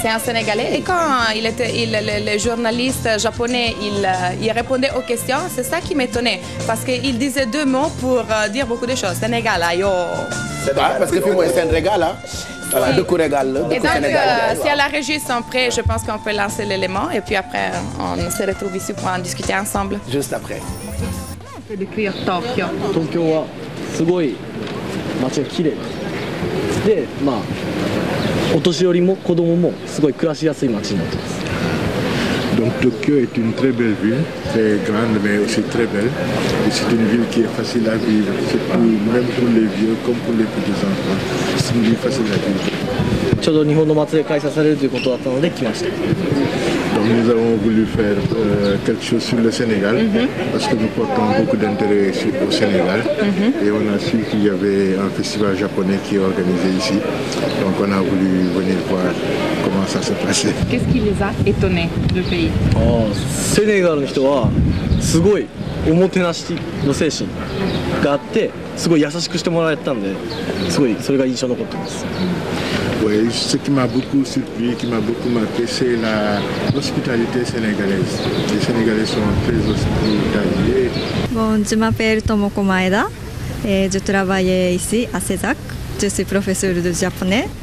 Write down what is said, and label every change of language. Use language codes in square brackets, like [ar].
[fr] C'est un Sénégalais. Et quand le journaliste japonais, il répondait aux questions, c'est ça qui m'étonnait. Parce qu'il disait 2 mots pour dire beaucoup de choses. Sénégal, Parce que puis moi, c'est un régal, hein. Voilà, de Sénégal. Et donc, si à la régie sont prêts, je pense qu'on peut lancer l'élément et puis après, on se retrouve ici pour en discuter ensemble. Juste après. On peut décrire Tokyo. [ja] 東京はすごい街が綺麗で、まあお年寄りも子供もすごい暮らしやすい街になってます。 [fr] Donc Tokyo est une très belle ville, très grande mais aussi très belle. Et c'est une ville qui est facile à vivre, même pour les vieux comme pour les petits enfants. C'est une ville facile à vivre. [ja] ちょうど日本の祭りが開催されるということだったので来ました。 [fr] Donc nous avons voulu faire quelque chose sur le Sénégal parce que nous portons beaucoup d'intérêt au Sénégal et on a su qu'il y avait un festival japonais qui est organisé ici. Donc on a voulu venir voir comment ça se passait. Qu'est-ce qui les a étonnés du pays? [ja] セネガルの人はすごいおもてなしの精神があってすごい優しくしてもらえたんですごいそれが印象に残ってます。 [fr] Oui, ce qui m'a beaucoup surpris, qui m'a beaucoup marqué, c'est l'hospitalité sénégalaise. Les Sénégalais sont très hospitaliers. Bon, je m'appelle Tomoko Maeda et je travaille ici à CESAC. Je suis professeur de japonais.